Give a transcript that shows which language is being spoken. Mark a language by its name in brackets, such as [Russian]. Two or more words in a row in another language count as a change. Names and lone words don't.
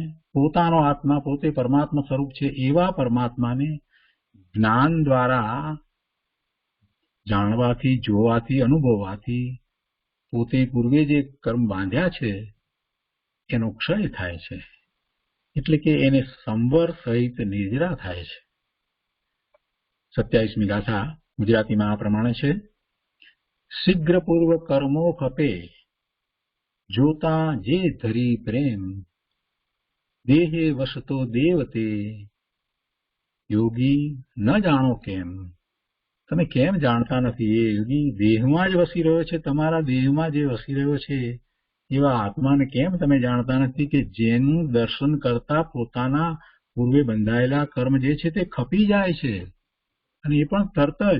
[Gujarati] પોતાનો આત્મા પોતે પરમાત્મા સ્વરૂપ છે એવા પરમાત્માને જ્ઞાન દ્વારા જાણવાથી જોવાથી અનુભવવાથી પોતે પૂર્વે જે કર્મ બાંધ્યા છે એનો ક્ષય થાય છે, એટલે કે એને સંવર સહિત નિર્જરા થાય છે. 27મી ગાથા ગુજરાતીમાં આ પ્રમાણે છે. શીઘ્ર પૂર્વ કર્મો ખપે જોતા જે ધરી પ્રેમ દેહે વસતો દેવતે યોગી ન જાણો કેમ. તમે કેમ જાણતા નથી? એ યોગી દેહમાં જ વસી રહ્યો છે, તમારા દેહમાં જે વસી રહ્યો છે એવા આત્માને કેમ તમે જાણતા નથી કે જેનું દર્શન કરતા પોતાના પૂર્વે બંધાયેલા કર્મ જે છે તે ખપી જાય છે અને એ પણ તરત જ.